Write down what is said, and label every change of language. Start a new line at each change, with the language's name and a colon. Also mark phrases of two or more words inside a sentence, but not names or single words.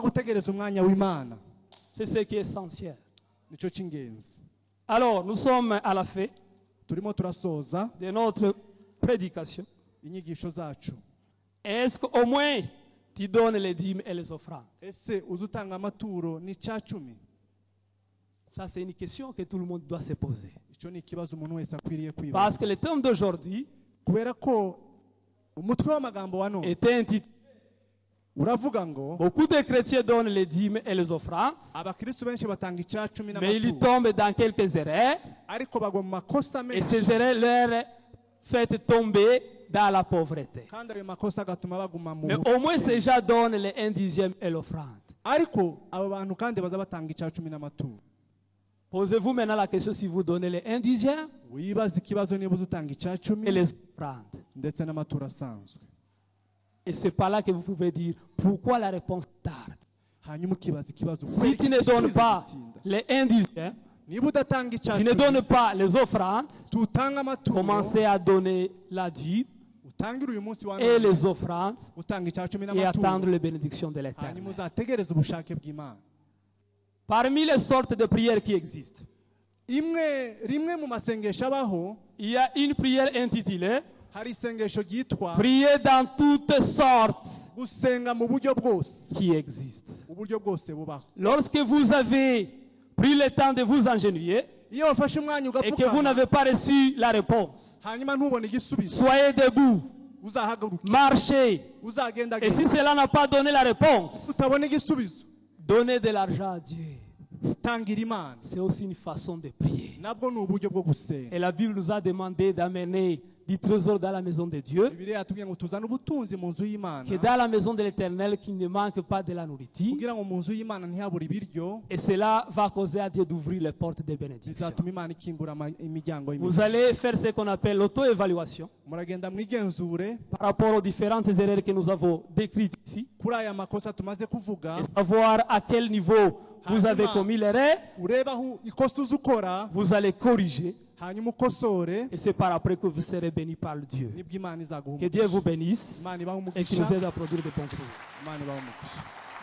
French: C'est ce qui est essentiel. Alors, nous sommes à la fin de notre prédication. Est-ce qu'au moins tu donnes les dîmes et les offrandes? Ça, c'est une question que tout le monde doit se poser.
Kinyarwanda: icyo ni ikibazo umuntu wese akwiriye kwibaza.
French: Parce que le thème d'aujourd'hui
Kinyarwanda: kubera ko umutwe w'amagambo wa none
French: était intitulé
Kinyarwanda: uravuga ngo
French: beaucoup de chrétiens donnent les dîmes et les offrandes,
Kinyarwanda: abakristo benshi batanga icya cumi
French: mais ils
Kinyarwanda: n'amaturo
French: tombent dans quelques erreurs
Kinyarwanda: ariko bagwa mu makosa
French: et
Kinyarwanda: menshi
French: ces erreurs leur font tomber dans la pauvreté.
Kinyarwanda: kandi ayo makosa agatuma baguma mu
French: Mais au moins ces gens donnent les 1/10 et l'offrande.
Kinyarwanda: ariko abo bantu kandi baza batanga icya cumi n'amaturo.
French: Posez-vous maintenant la question si vous donnez les 1/10
Kinyarwanda: wibaza ikibazo niba uzi utanga icya cumi
French: et les offrandes.
Kinyarwanda: ndetse n'amaturo asanzwe,
French: Et c'est par là que vous pouvez dire pourquoi la réponse tarde.
Kinyarwanda: hanyuma ukibaza ikibazo
French: Si tu ne donnes pas les 1/10,
Kinyarwanda: niba udatanga icya
French: tu ne
Kinyarwanda: cumi
French: donnes pas les offrandes,
Kinyarwanda: tutanga amaturo
French: commencez à donner la dîme
Kinyarwanda: utangire uyu munsi wa
French: et
Kinyarwanda: none
French: les offrandes
Kinyarwanda: utanga icya cumi
French: et
Kinyarwanda: n'amaturo
French: attendre les bénédictions de
Kinyarwanda: hanyuma
French: l'Éternel.
Kinyarwanda: uzategereze ubushake bw'Imana.
French: Parmi les sortes de prières qui existent,
Kinyarwanda: rimwe mu masengesho abaho
French: il y a une prière intitulée
Kinyarwanda: hari isengesho ryitwa
French: Prier dans toutes sortes
Kinyarwanda: gusenga mu buryo bwose,
French: qui existent.
Kinyarwanda: uburyo bwose bubaho.
French: Lorsque vous avez pris le temps de vous agenouiller
Kinyarwanda: iyo wafashe umwanya
French: et que vous
Kinyarwanda: ugapfukama
French: n'avez pas reçu la réponse,
Kinyarwanda: hanyuma ntubone igisubizo
French: soyez debout,
Kinyarwanda: uzahaguruke
French: marchez.
Kinyarwanda: uzagenda
French: Et si cela n'a pas donné la réponse,
Kinyarwanda: utabona igisubizo
French: donnez de l'argent à Dieu.
Kinyarwanda: tangira Imana,
French: C'est aussi une façon de prier.
Kinyarwanda: nabwo ni uburyo bwo gusenga.
French: Et la Bible nous a demandé d'amener du trésor dans la maison de Dieu,
Kinyarwanda: Bibiliya yatubwiye ngo tuzane ubutunzi mu nzu y'Imana
French: que dans la maison de l'Éternel, qu'il ne manque pas de la nourriture.
Kinyarwanda: kugira ngo mu nzu y'Imana ntihabure ibiryo,
French: Et cela va causer à Dieu d'ouvrir les portes des bénédictions.
Kinyarwanda: bizatuma Imana ikingura imiryango
French: Vous
Kinyarwanda: y'imigisha.
French: allez faire ce qu'on appelle l'auto-évaluation
Kinyarwanda: Muragenda mwigenzure
French: par rapport aux différentes erreurs que nous avons décrites ici,
Kinyarwanda: kuri aya makosa tumaze kuvuga,
French: et savoir à quel niveau vous avez commis l'erreur.
Kinyarwanda: ureba aho ikosa uzi ukora,
French: Vous allez corriger,
Kinyarwanda: hanyuma ukosore,
French: et c'est par après que vous serez bénis par Dieu.
Kinyarwanda: nibwo Imana izaguha
French: Que Dieu vous
Kinyarwanda: umugisha.
French: bénisse
Kinyarwanda: Imana ibahe
French: et qu'il
Kinyarwanda: umugisha,
French: nous aide à produire de bons fruits.
Kinyarwanda: Imana ibahe umugisha.